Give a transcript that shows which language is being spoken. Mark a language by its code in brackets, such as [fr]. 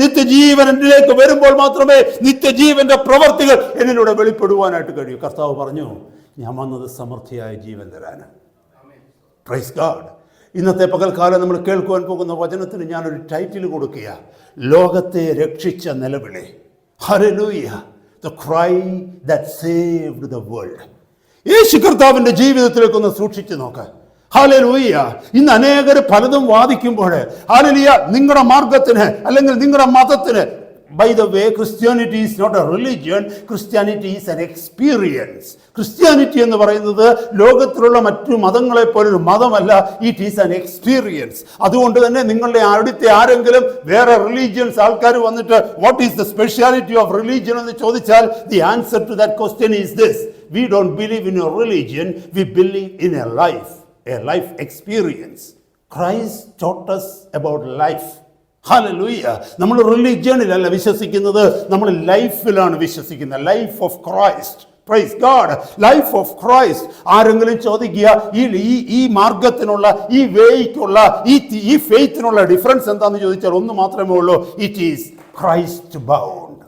[ml] നിത്യജീവൻ എന്നിലേക്ക് വരുമ്പോൾ മാത്രമേ നിത്യജീവന്റെ പ്രവർത്തികൾ എന്നിലൂടെ വെളിപ്പെടുവാനായിട്ട് കഴിയൂ. കർത്താവ് പറഞ്ഞു, ഞാൻ വന്നത് സമൃദ്ധിയായ ജീവൻ തരാന്. Praise God. ഇന്നത്തെ പകൽക്കാലം നമ്മൾ കേൾക്കുവാൻ പോകുന്ന വചനത്തിന് ഞാനൊരു ടൈറ്റിൽ കൊടുക്കുക, ലോകത്തെ രക്ഷിച്ച നിലവിളി. Hallelujah. [en] The cry that saved the world. [ml] യേശു കർത്താവിന്റെ ജീവിതത്തിലേക്കൊന്ന് സൂക്ഷിച്ചു നോക്ക്. ഹല്ലേലൂയ. ഇന്ന് അനേകർ പലതും വാദിക്കുമ്പോൾ ഹല്ലേലൂയ, നിങ്ങളുടെ മാർഗത്തിന് അല്ലെങ്കിൽ നിങ്ങളുടെ മതത്തിന്, [en] by the way, Christianity is not a religion, Christianity is an experience. [ml] Christianity എന്ന് പറയുന്നത് ലോകത്തിലുള്ള മറ്റു മതങ്ങളെ പോലൊരു മതമല്ല, [en] It is an experience. [ml] അതുകൊണ്ട് തന്നെ നിങ്ങളുടെ അടുത്ത ആരെങ്കിലും വേറെ റിലീജിയൻസ് ആൾക്കാർ വന്നിട്ട് [en] what is the speciality of religion [ml] എന്ന് ചോദിച്ചാൽ, [en] The answer to that question is this: we don't believe in a religion, we believe in a life experience. Christ taught us about life. [ml] Hallelujah. നമ്മൾ റിലിജിയനിലല്ല വിശ്വസിക്കുന്നത്, നമ്മൾ ലൈഫിലാണ് വിശ്വസിക്കുന്നത്. [en] Life of Christ. Praise God. Life of Christ. [ml] ആരെങ്കിലും ചോദിക്കുക, ഈ മാർഗത്തിനുള്ള, ഈ വേയ്ക്കുള്ള, ഈ ഫെയ്ത്തിനുള്ള difference എന്താണെന്ന് ചോദിച്ചാൽ ഒന്ന് മാത്രമേ ഉള്ളൂ: [en] It is Christ bound.